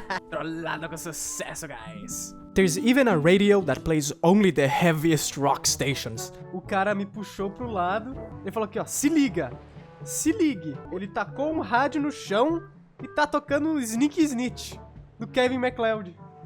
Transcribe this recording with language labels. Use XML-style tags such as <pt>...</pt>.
<pt>Trollado com sucesso, guys.</pt> <en>There's even a radio that plays only the heaviest rock stations.</en> <pt>O cara me puxou pro lado e falou aqui, ó, se liga, se ligue. Ele tacou um rádio no chão e tá tocando um Sneaky Snitch, do Kevin MacLeod.</pt>